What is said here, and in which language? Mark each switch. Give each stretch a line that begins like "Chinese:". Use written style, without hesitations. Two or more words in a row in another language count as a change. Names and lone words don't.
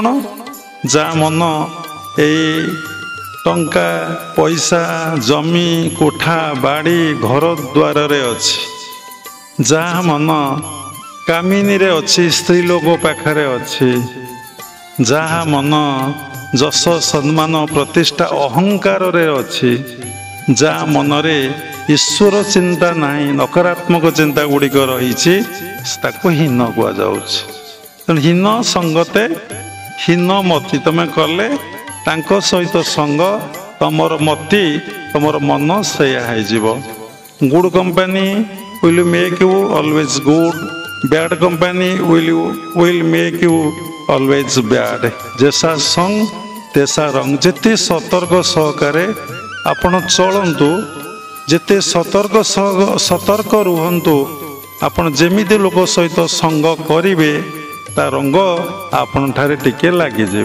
Odia: ଯାହା ମନ ଏଇ ଟଙ୍କା ପଇସା ଜମି କୋଠା ବାଡ଼ି ଘର ଦ୍ୱାରରେ ଅଛି, ଯାହା ମନ କାମିନୀରେ ଅଛି, ସ୍ତ୍ରୀ ଲୋକ ପାଖରେ ଅଛି, ଯାହା ମନ ଯଶ ସମ୍ମାନ ପ୍ରତିଷ୍ଠା ଅହଙ୍କାରରେ ଅଛି, ଯାହା ମନରେ ଈଶ୍ୱର ଚିନ୍ତା ନାହିଁ, ନକାରାତ୍ମକ ଚିନ୍ତା ଗୁଡ଼ିକ ରହିଛି, ତାକୁ ହୀନ କୁହାଯାଉଛି। ତେଣୁ ହୀନ ସଙ୍ଗତେ ହୀନ ମତି ତମେ କଲେ, ତାଙ୍କ ସହିତ ସଙ୍ଗ, ତମର ମତି, ତମର ମନ ସେଇଆ ହେଇଯିବ।
English: good company will make you always good, bad company will make you always bad।
Hindi: जैसा संग तैसा रंग।
Odia: ଯେତେ ସତର୍କ ସହକାରେ ଆପଣ ଚଳନ୍ତୁ, ଯେତେ ସତର୍କ ରୁହନ୍ତୁ, ଆପଣ ଯେମିତି ଲୋକ ସହିତ ସଙ୍ଗ କରିବେ ତା ରଙ୍ଗ ଆପଣଠାରେ ଟିକେ ଲାଗିଯିବ।